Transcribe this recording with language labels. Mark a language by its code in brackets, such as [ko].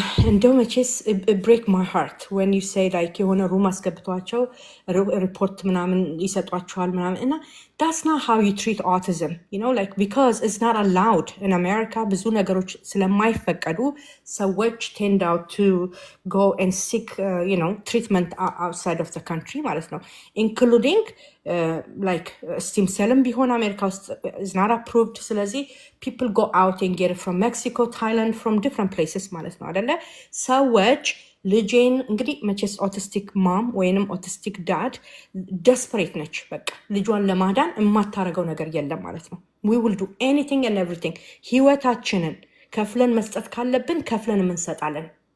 [am] እንደው መቼስ [en] ብሬክ ማይ ሃርት ወን ዩ ሴይ ላይክ [am] የሆነ ሩም አስገብቷቸው ሪፖርት ምናምን ይሰጧቸዋል ምናምን እና [en] that's not how you treat autism, you know, like because it's not allowed in America. [am] ብዙ ነገሮች ስለማይፈቀዱ ሰዎች [en] tend out to go and seek you know treatment outside of the country ማለት ነው, including like stem cell [am] ቢሆን አሜሪካ ውስጥ [en] is not approved. ስለዚህ people go out and get it from Mexico, Thailand, from different places [am] ማለት ነው አይደለ? ሰዎች ልጄን እንግዲህ መቼስ ኦቲስቲክ ማም ወይንም ኦቲስቲክ ዳድ ደስፐሬት ነች። በቃ ልጇን ለማዳን የማታረገው ነገር የለም ማለት ነው። [en] we will do anything and everything [am] ህይወታችንን ከፍለን መስጠት ካለብን ከፍለን እንሰጣለን